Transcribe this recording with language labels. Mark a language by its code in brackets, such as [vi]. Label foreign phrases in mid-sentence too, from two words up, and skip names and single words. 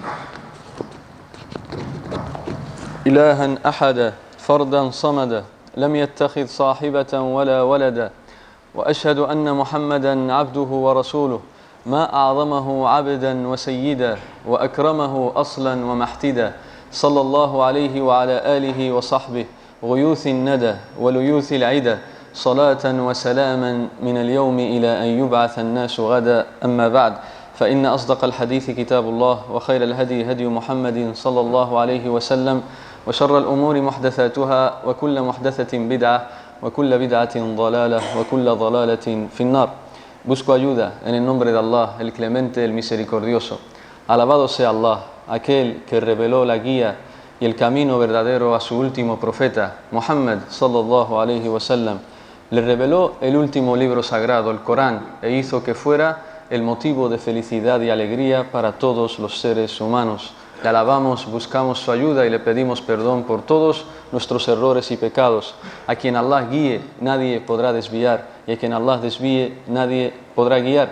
[ar] إلها أحدا فردا صمدا لم يتخذ صاحبة ولا ولدا، وأشهد أن محمدا عبده ورسوله ما أعظمه عبدا وسيدا وأكرمه أصلا ومحتدا، صلى الله عليه وعلى آله وصحبه غيوث الندى وليوث العدى، صلاة وسلاما من اليوم إلى أن يبعث الناس غدا. أما بعد، فإن أصدق الحديث كتاب الله، وخير الهدي هدي محمد صلى الله عليه وسلم، وشر الأمور محدثاتها، وكل محدثة بدعة، وكل بدعة ضلالة، وكل ضلالة في النار. [es] Busco ayuda en el nombre de Allah, el clemente, el misericordioso. Alabado sea Allah, aquel que reveló la guía y el camino verdadero a su último profeta, [ar] محمد صلى الله عليه وسلم. [es] Le reveló el último libro sagrado, el Corán, e hizo que fuera el motivo de felicidad y alegría para todos los seres humanos. Le alabamos, buscamos su ayuda y le pedimos perdón por todos nuestros errores y pecados. A quien Allah guíe, nadie podrá desviar, y a quien Allah desvíe, nadie podrá guiar.